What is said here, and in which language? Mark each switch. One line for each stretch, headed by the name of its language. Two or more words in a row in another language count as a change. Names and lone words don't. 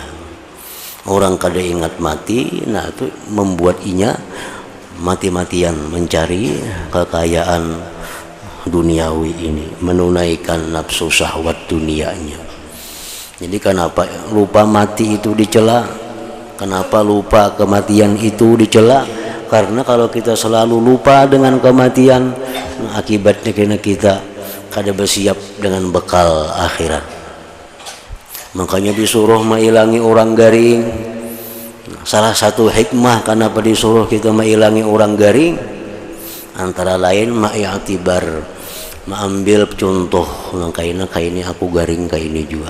Banjar: Orang kada ingat mati, nah itu membuat inya mati-matian mencari kekayaan duniawi ini, menunaikan nafsu syahwat dunianya.
Indonesian: Jadi kenapa lupa mati itu dicela? Kenapa lupa kematian itu dicela?
Banjar: Karena kalau kita selalu lupa dengan kematian, akibatnya kena kita kada bersiap dengan bekal akhirat. Makanya disuruh mengilangi orang garing. Salah satu hikmah kenapa disuruh kita mengilangi orang garing, antara lain ma'yatibar, mengambil contoh kaina ini aku garing kayak ini juga.